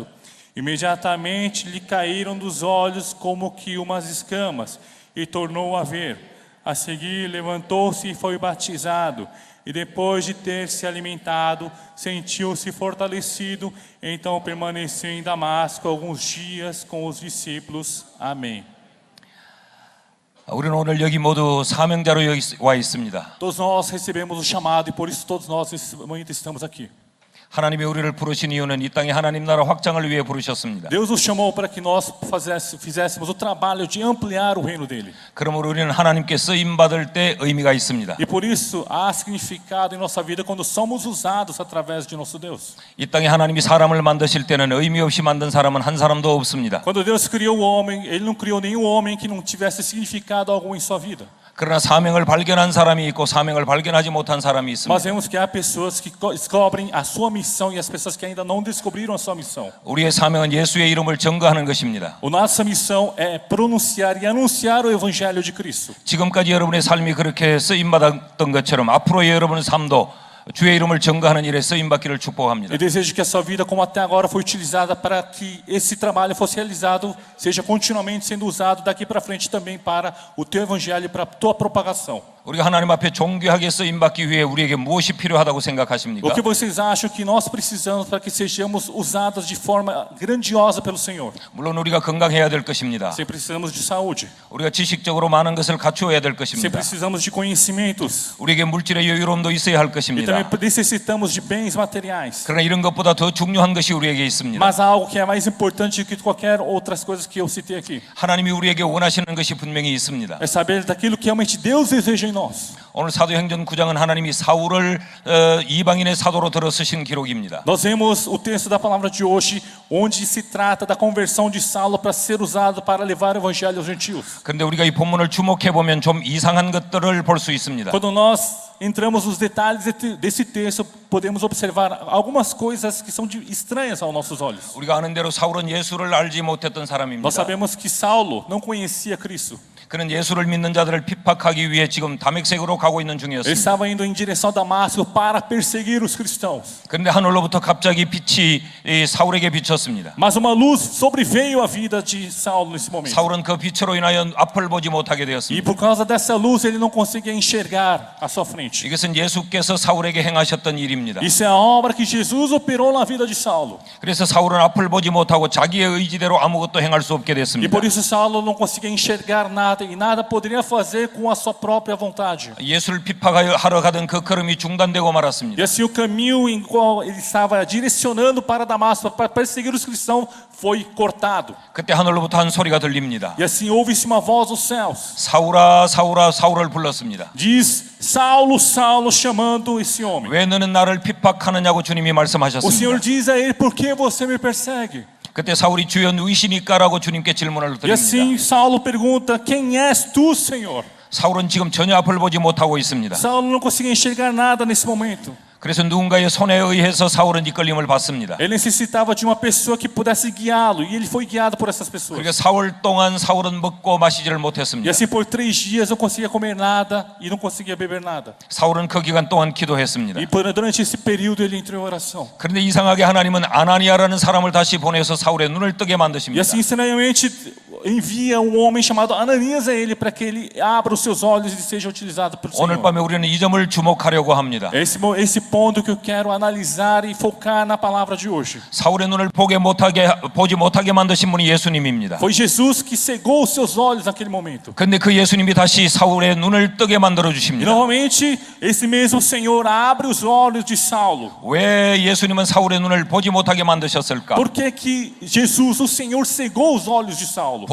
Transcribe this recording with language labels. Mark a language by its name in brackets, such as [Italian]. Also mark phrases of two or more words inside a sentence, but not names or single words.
[Portuguese] Imediatamente lhe caíram dos olhos como que umas escamas, e tornou a ver. A seguir levantou-se e foi batizado, e depois de ter se alimentado, sentiu-se fortalecido, então permaneceu em Damasco alguns dias com os discípulos. Amém. [Korean] 우리는 오늘 여기 모두 사명자로 여기 와 있습니다. [Portuguese] Todos nós recebemos o chamado e por isso todos nós nesse momento estamos aqui. [Korean] 하나님이 우리를 부르신 이유는 이 땅에 하나님 나라 확장을 위해 부르셨습니다. [Portuguese] Deus nos chamou para que nós fizéssemos o trabalho de ampliar o reino dele. [Korean] 그러므로 우리는 하나님께 쓰임 받을 때 의미가 있습니다. [Portuguese] E por isso há significado em nossa vida quando somos usados através de nosso Deus. [Korean] 이 땅에 하나님이 사람을 만드실 때는 의미 없이 만든 사람은 한 사람도 없습니다. [Portuguese] Quando Deus criou o homem, ele não criou nenhum homem que não tivesse significado algum em sua vida. [Korean] 그러나 사명을 발견한 사람이 있고 사명을 발견하지 못한 사람이 [Portuguese] Mas [Korean] 있습니다. [Portuguese] vemos que há pessoas que descobrem a sua missão e as pessoas que ainda não descobriram a sua missão. [Korean] 우리의 사명은 예수의 이름을 증거하는 것입니다. [Portuguese] A nossa missão é pronunciar e anunciar o evangelho de Cristo. [Korean] 지금까지 여러분의 삶이 그렇게 쓰임 받았던 것처럼 앞으로의 여러분의 삶도 주의 이름을 증거하는 일에 쓰임 받기를 축복합니다. [Portuguese] Eu desejo que a sua vida, como até agora foi utilizada para que esse trabalho fosse realizado, seja continuamente sendo usado daqui para frente também para o teu evangelho e para a tua propagação. [Korean] 우리가 하나님 앞에 존귀하게 쓰임 받기 위해 우리에게 무엇이 필요하다고 생각하십니까? [Portuguese] O que vocês acham que nós precisamos para que sejamos usados de forma grandiosa pelo Senhor? [Korean] 물론 우리가 건강해야 될 것입니다. [Portuguese] Sempre precisamos de saúde. [Korean] 우리가 지식적으로 많은 것을 갖추어야 될 [Portuguese] Sempre [Korean] 것입니다. [Portuguese] precisamos de conhecimentos. [Korean] 우리에게 물질의 여유로움도 있어야 할 [Portuguese] E [Korean] 것입니다. [Portuguese] também necessitamos de bens materiais. [Korean] 그러나 이런 것보다 더 중요한 것이 우리에게 있습니다. [Portuguese] Mas há algo que é mais importante que qualquer outras coisas que eu citei aqui. [Korean] 하나님이 우리에게 원하시는 것이 분명히 있습니다. [Portuguese] É saber daquilo que realmente Deus deseja em nós. [Korean] 오늘 사도행전 9장은 하나님이 사울을 이방인의 사도로 들어 쓰신 기록입니다. [Portuguese] Nós vemos o texto da palavra de hoje, onde se trata da conversão de Saulo para ser usado para levar o evangelho aos gentios. [Korean] 그런데 우리가 이 본문을 주목해 보면 좀 이상한 것들을 볼 수 있습니다. [Portuguese] Quando nós entramos nos detalhes desse texto, podemos observar algumas coisas que são estranhas aos nossos olhos. [Korean] 우리가 아는 대로 사울은 예수를 알지 못했던 사람입니다. [Portuguese] Nós sabemos que Saulo não conhecia Cristo. [Korean] 그는 예수를 믿는 자들을 핍박하기 위해 지금 다메섹으로 가고 있는 [Portuguese] Ele [Korean] 중이었습니다. [Portuguese] estava indo em direção a Damasco para perseguir os cristãos. [Korean] 그런데 하늘로부터 갑자기 빛이 사울에게 비쳤습니다. [Portuguese] Mas uma luz sobreveio à vida de Saulo nesse momento. [Korean] 사울은 그 빛으로 인하여 앞을 보지 못하게 [Portuguese] E [Korean] 되었습니다. [Portuguese] por causa dessa luz ele não conseguia enxergar à sua frente. [Korean] 이것은 예수께서 사울에게 행하셨던 일입니다. [Portuguese] Isso é a obra que Jesus operou na vida de Saulo. [Korean] 그래서 사울은 앞을 보지 못하고 자기의 의지대로 아무것도 행할 수 없게 [Portuguese] E [Korean] 됐습니다. [Portuguese] por isso Saulo não conseguia enxergar nada e nada poderia fazer com a sua própria vontade. [Korean] 예수를 핍박하러 가던 그 걸음이 중단되고 [Portuguese] E [Korean] 말았습니다. [Portuguese] assim o caminho em qual ele estava direcionando para Damasco para perseguir os cristãos foi cortado. [Korean] 그때 하늘로부터 한 소리가 들립니다. [Portuguese] E assim ouve-se uma voz dos céus. [Korean] 사울아 사울아 사울을 불렀습니다. [Portuguese] Diz: Saulo, Saulo, chamando esse homem. [Korean] 왜 너는 나를 핍박하느냐고 주님이 [Portuguese] O Senhor [Korean] 말씀하셨습니다. [Portuguese] diz a ele: por que você me persegue? [Korean] 그때 사울이 주여 누구시니까라고 주님께 질문을 [Portuguese] E [Korean] 드립니다. [Portuguese] assim Saulo pergunta: quem és tu, Senhor? [Korean] 사울은 지금 전혀 앞을 보지 못하고 있습니다. [Portuguese] Saulo não conseguia enxergar nada nesse momento. [Korean] 그래서 누군가의 손에 의해서 사울은 이끌림을 받습니다. [Portuguese] Ele necessitava de uma pessoa que pudesse guiá-lo, e ele foi guiado por essas pessoas. [Korean] 그러니까 사흘 동안 사울은 먹고 마시지를 [Portuguese] E [Korean] 못했습니다. [Portuguese] assim por 3 dias não conseguia comer nada e não conseguia beber nada. [Korean] 사울은 그 기간 동안 기도했습니다. [Portuguese] E durante esse período ele entrou em oração. [Korean] 그런데 이상하게 하나님은 아나니아라는 사람을 다시 보내서 사울의 눈을 뜨게 [Portuguese] E [Korean] 만드십니다. [Portuguese] assim estranhamente envia um homem chamado Ananias a ele para que ele abra os seus olhos e seja utilizado pelo [Korean] 오늘 [Portuguese] Senhor. [Korean] 밤에 우리는 이 점을 주목하려고 합니다. [Portuguese] Esse ponto que eu quero analisar e focar na palavra de hoje. [Korean] 사울의 눈을 보지 못하게 만드신 분이 예수님입니다. [Portuguese] Foi Jesus que cegou os seus olhos naquele momento. [Korean] 그런데 그 예수님이 다시 사울의 눈을 뜨게 만들어 [Portuguese] E [Korean] 주십니다. [Portuguese] novamente esse mesmo Senhor abre os olhos de Saulo. [Korean] 왜 예수님은 사울의 눈을 보지 못하게 만드셨을까? [Portuguese] Por que que Jesus, o Senhor, cegou os olhos de Saulo?